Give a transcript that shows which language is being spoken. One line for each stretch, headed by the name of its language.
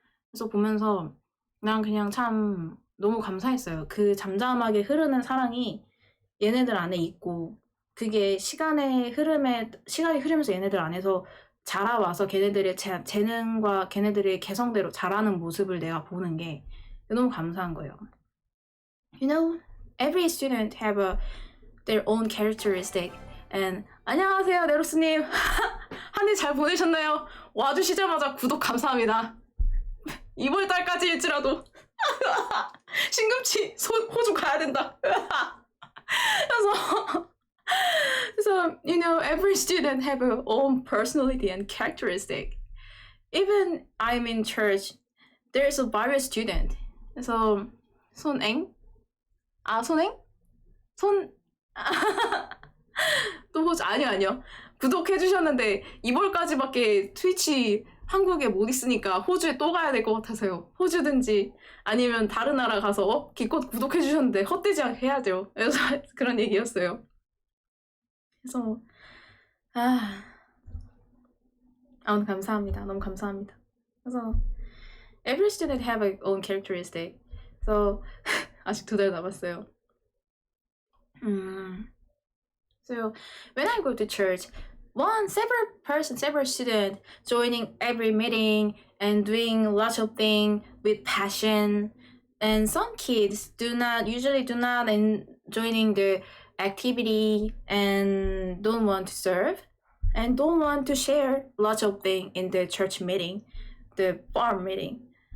Korean: 그래서 보면서 난 그냥 참 너무 감사했어요. 그 잠잠하게 흐르는 사랑이 얘네들 안에 있고, 그게 시간이 흐르면서 얘네들 안에서 자라와서 걔네들의 재능과 걔네들의 개성대로 자라는 모습을 내가 보는 게 너무 감사한 거예요.
English: You know, every student have their own characteristic.
Korean: And 안녕하세요, 네로스님. 한 해 잘 보내셨나요? 와주시자마자 구독 감사합니다. 이번 달까지일지라도 신금치 호주 가야 된다.
English: So, you know, every student have their own personality and characteristic. Even I'm in church, there's a various student.
Korean: So, 손엥? 손엥? 또 보자. 아니요. 구독해주셨는데 2월까지밖에 트위치 한국에 못 있으니까 호주에 또 가야 될 것 같아서요. 호주든지 아니면 다른 나라 가서 기껏 구독해주셨는데 헛되지 않게 해야죠. 그래서 그런 얘기였어요. 그래서 오늘 감사합니다. 너무 감사합니다.
English: 그래서 every student have a own characteristic.
Korean: So 아직 2달 남았어요.
English: So when I go to church, several student joining every meeting and doing lots of things with passion, and some kids usually do not joining the activity and don't want to serve and don't want to share lots of things in the church meeting, the farm meeting.